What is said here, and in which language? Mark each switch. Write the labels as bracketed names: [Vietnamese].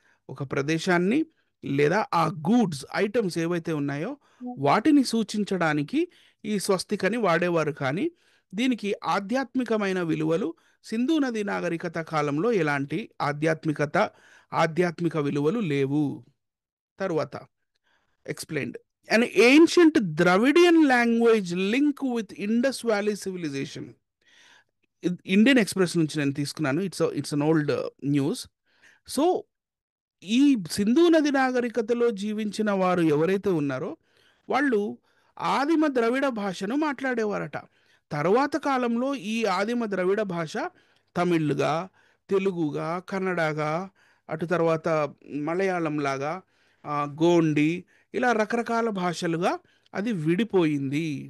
[Telugu] ఒక ప్రదేశాన్ని లేదా ఆ గూడ్స్ ఐటమ్స్ ఏవైతే ఉన్నాయో వాటిని సూచించడానికి ఈ స్వస్తిక్ అని వాడేవారు. కానీ దీనికి ఆధ్యాత్మికమైన విలువలు సింధు నది నాగరికత కాలంలో ఎలాంటి ఆధ్యాత్మిక విలువలు లేవు. తరువాత [English] Explained an ancient Dravidian language link with Indus Valley civilization. [Telugu] Indian express నుంచి నేను తీసుకున్నాను. [English] It's an old news. [Telugu] So ఈ సింధు నది నాగరికతలో జీవించిన వారు ఎవరైతే ఉన్నారో వాళ్ళు ఆదిమ ద్రవిడ భాషను మాట్లాడేవారట. తరువాత కాలంలో ఈ ఆదిమ ద్రవిడ భాష తమిళ్గా, తెలుగుగా, కన్నడగా, అటు తర్వాత మలయాళం లాగా, గోండి ఇలా రకరకాల భాషలుగా అది విడిపోయింది.